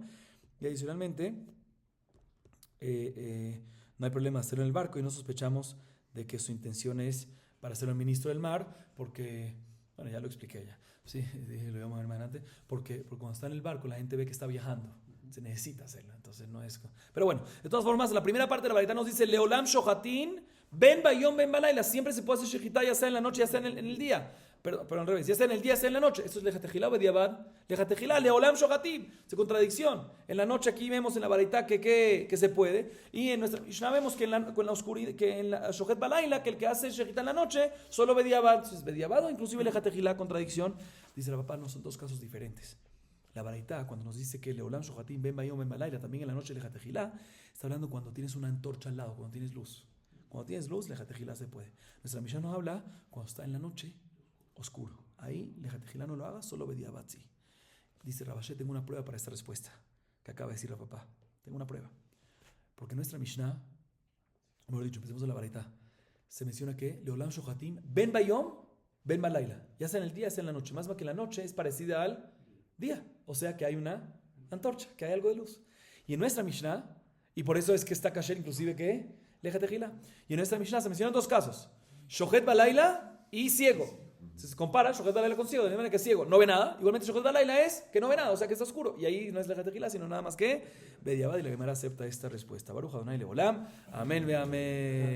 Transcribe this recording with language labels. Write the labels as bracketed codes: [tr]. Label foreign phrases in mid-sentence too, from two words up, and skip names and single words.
[es] Y adicionalmente no hay problema hacerlo en el barco y no sospechamos de que su intención es para ser el ministro del mar, porque, bueno, ya lo expliqué ya, sí, lo vamos a ver más adelante, porque cuando está en el barco la gente ve que está viajando, se necesita hacerlo, entonces no es... Pero bueno, de todas formas, la primera parte de la baraita nos dice [he] לעולם שוחטין בין ביום בין בלילה, [es] siempre se puede hacer shechita, ya sea en la noche, ya sea en el día. Pero al revés, ya sea en el día, ya sea en la noche. Eso es lejatejilá o bediabad. [he] לכתחילה לעולם שוחטים. [es] Es contradicción. En la noche aquí vemos en la baraita que se puede. Y en nuestra Mishnah vemos que en la oscuridad, que en la [he] שוחט בלילה, [es] que el que hace shechita en la noche, solo bediabad. Entonces bediabad o inclusive lejatejilá, contradicción. Dice la papá, no, son dos casos diferentes. La baraita, cuando nos dice que [he] לעולם שוחטים בין ביום בין בלילה, [es] también en la noche lejatejilá, está hablando cuando tienes una antorcha al lado, cuando tienes luz. Cuando tienes luz, lejatejilá se puede. Nuestra Mishnah nos habla cuando está en la noche oscuro. Ahí, lejatejilá no lo hagas, solo bediabad sí. Dice Rabashé, tengo una prueba para esta respuesta que acaba de decir la papá. Tengo una prueba. Porque nuestra Mishnah, o mejor dicho, empecemos en la baraita, se menciona que [he] לעולם שוחטים בין ביום בין בלילה. [es] Ya sea en el día, ya sea en la noche. Más que la noche es parecida al día. O sea que hay una antorcha, que hay algo de luz. Y en nuestra Mishnah, y por eso es que está kasher inclusive que lejatejilá. Y en nuestra Mishnah se mencionan dos casos: [he] שוחט בלילה [es] y ciego. Se compara [he] שוחט בלילה [es] con ciego, de manera que es ciego no ve nada. Igualmente [he] שוחט בלילה [es] es que no ve nada, o sea que está oscuro. Y ahí no es lejatejilá, sino nada más que bediabad. Y la Gemara acepta esta respuesta. [he] ברוך ה׳ לעולם. אמן ואמן.